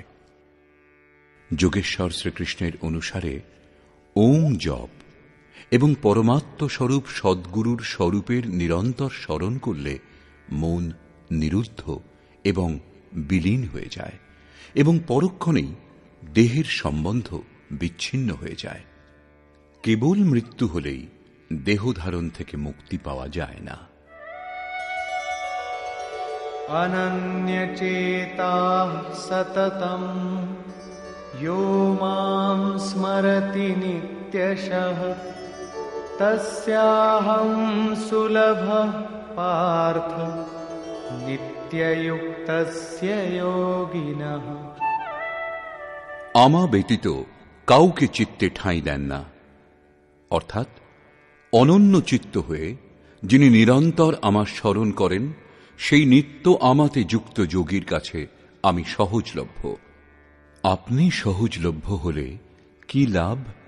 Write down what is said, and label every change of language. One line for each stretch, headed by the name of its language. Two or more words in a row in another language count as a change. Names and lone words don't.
Bangla: যোগেশ্বর শ্রীকৃষ্ণের অনুসারে ওম জপ এবং পরমাত্ম স্বরূপ সদ্গুরুর স্বরূপের নিরন্তর স্মরণ করলে মন নিরুদ্ধ এবং বিলীন হয়ে যায় এবং পরক্ষণেই দেহের সম্বন্ধ বিচ্ছিন্ন হয়ে যায়। কেবল মৃত্যু হলেই দেহধারণ থেকে মুক্তি পাওয়া যায় না।
Sanskrit: অনন্যচেতাঃ সততম यो मां स्मरति नित्यशः तस्याहं सुलभः पार्थ नित्ययुक्तस्य योगिनः।
Bangla: আমা ব্যতীত কাউকে চিত্তে ঠাঁই দেন না, অর্থাৎ অনন্য চিত্ত হয়ে যিনি নিরন্তর আমার স্মরণ করেন, সেই নিত্য আমাতে যুক্ত যোগীর কাছে আমি সহজলভ্য। আপনি সহজলভ্য হলে কি লাভ?